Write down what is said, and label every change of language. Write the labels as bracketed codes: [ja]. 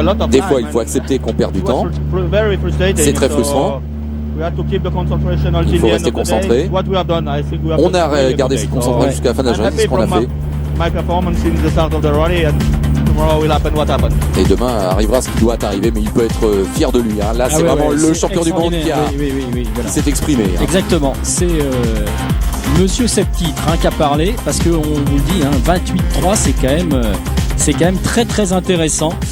[fr] Des fois, il faut accepter qu'on perd du temps. C'est très frustrant. Il faut rester concentré. On a gardé cette concentration jusqu'à la fin de la journée, c'est ce qu'on a fait. [en] my performance in the start of the rally, and tomorrow will happen what happened. [fr] Et demain arrivera ce qui doit arriver, mais il peut être fier de lui. Hein. Là, c'est vraiment le champion du monde qui voilà. s'est exprimé. Hein. Exactement. C'est Monsieur 7 titres qui a parlé, parce qu'on vous le dit, 28-3, c'est quand même très très intéressant.